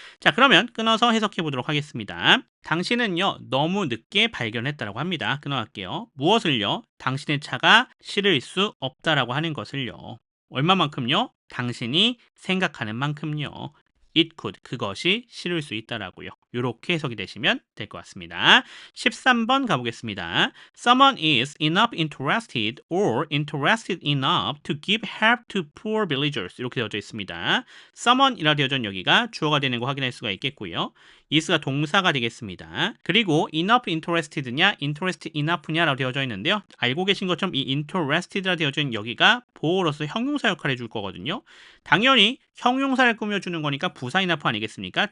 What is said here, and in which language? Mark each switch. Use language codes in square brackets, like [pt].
[ko] 자, 그러면 끊어서 해석해 보도록 하겠습니다. 당신은요 너무 늦게 발견했다라고 합니다. 끊어갈게요. 무엇을요? 당신의 차가 실을 수 없다라고 하는 것을요. 얼마만큼요? 당신이 생각하는 만큼요. [en] it could [ko] 그것이 실을 수 있다라고요. 이렇게 해석이 되시면 될 것 같습니다. 13번 가보겠습니다. [en] Someone is enough interested or interested enough to give help to poor villagers [ko] 이렇게 되어져 있습니다. someone이라 되어져 있는 여기가 주어가 되는 거 확인할 수가 있겠고요. is가 동사가 되겠습니다. 그리고 enough interested냐 interested enough냐라고 되어져 있는데요. 알고 계신 것처럼 이 interested라 되어져 있는 여기가 보어로서 형용사 역할을 해줄 거거든요. 당연히 형용사를 꾸며주는 거니까 부사 enough 아니겠습니까?